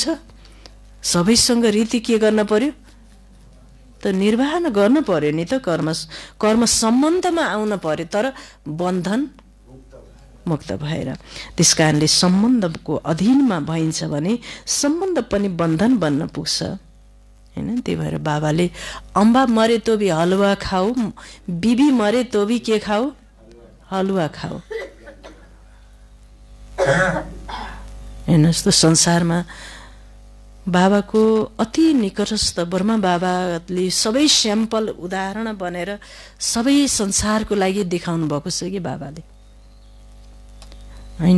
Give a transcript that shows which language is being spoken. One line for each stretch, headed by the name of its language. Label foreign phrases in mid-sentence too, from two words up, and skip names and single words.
Nepali: सबैसँग रीति के गर्न पर्यो त? निर्वाह गर्नु पर्यो नि त। कर्म सम्बन्धमा आउन पर्यो, तर बन्धन मुक्त भएर। त्यस कारणले सम्बन्धको अधीनमा भइन्छ भने सम्बन्ध पनि बन्धन बन्न पुग्छ होइन। त्यही भएर बाबाले
Hindi: अम्बा मरे तो भी हलुवा खाऊ, बिबी मरे तो भी के खाऊ? हलुवा खाऊ।
Nepali: हेर्नुहोस् त, संसारमा बाबाको अति निकटस्थ ब्रह्मा बाबाले सबै स्याम्पल उदाहरण बनेर सबै संसारको लागि देखाउनु भएको छ कि बाबाले होइन।